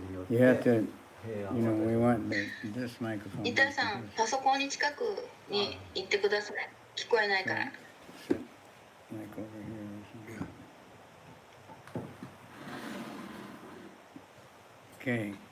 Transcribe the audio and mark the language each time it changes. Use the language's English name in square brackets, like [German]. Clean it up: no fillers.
[English] You have to, we want this microphone. [Japanese] リタさん、パソコンに近くに行ってください。聞こえないから。 [English] Sit like over here or something. Okay.